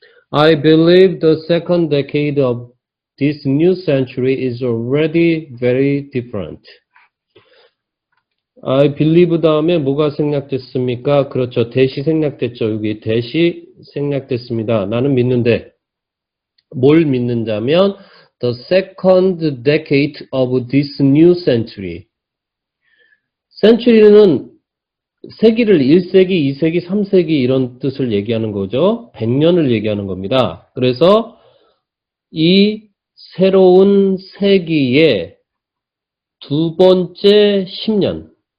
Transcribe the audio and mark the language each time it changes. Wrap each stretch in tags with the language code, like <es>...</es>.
<en>I believe the second decade of this new century is already very different.</en> <ko>I believe 다음에 뭐가 생략됐습니까? 그렇죠. 대시 생략됐죠. 여기 대시 생략됐습니다. 나는 믿는데 뭘 믿는다면 the second decade of this new century. century는 세기를 1세기, 2세기, 3세기 이런 뜻을 얘기하는 거죠. 100년을 얘기하는 겁니다. 그래서 이 새로운 세기의 두 번째 10년.</ko>